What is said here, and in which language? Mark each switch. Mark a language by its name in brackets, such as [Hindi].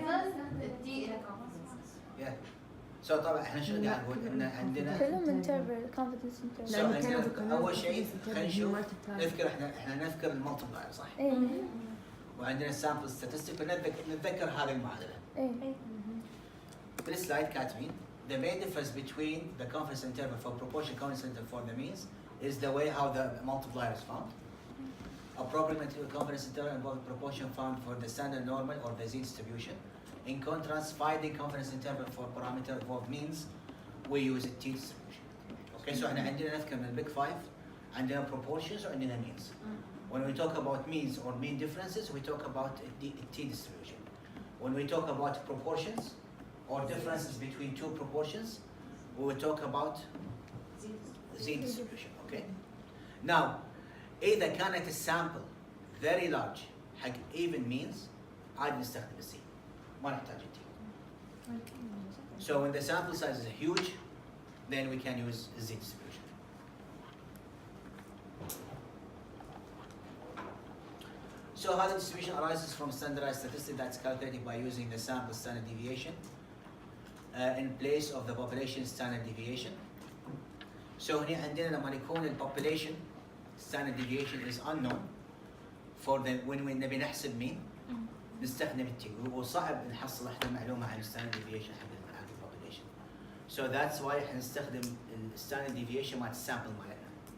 [Arabic] يقل. [English] yeah. So [Arabic] طبعا احنا شنو قاعد نقول؟ ان عندنا كلهم [English] Interval confidence So interval. [Arabic] عندنا اول شيء خلينا نشوف نذكر احنا نذكر المالتبلاير صح؟ ايه. وعندنا السامبل ستاتستيك نتذكر هذه المعادلة. ايه. بالسلايد كاتبين [English] the main difference between the confidence interval for proportion confidence interval for the means is the way how the multiplier is found. Approximately confidence interval involves proportion found for the standard normal or the z distribution. In contrast, finding confidence interval for parameter involved means we use a t distribution. Okay, so [Arabic] احنا عندنا نذكر من [English] big five [Arabic] عندنا proportions وعندنا means. [English] When we talk about means or mean differences, we talk about a t distribution. When we talk about proportions or differences between two proportions, we will talk about z distribution. Okay. [Arabic] Now, إذا كانت السامبل [English] very large [Arabic] حق [English] even means [Arabic] عادي نستخدم الزي ما نحتاج التي. [English] So when the sample size is huge, then we can use z distribution. So how the distribution arises from standardized statistics that's calculated by using the sample standard deviation in place of the population standard deviation. [Arabic] So هنا عندنا لما يكون [English] population standard deviation is unknown for the when [Arabic] نبي نحسب مين نستخدم التي وصعب نحصل احنا معلومه عن standard deviation حق population. [English] So that's why [Arabic] احنا نستخدم standard deviation مع السامبل مالنا.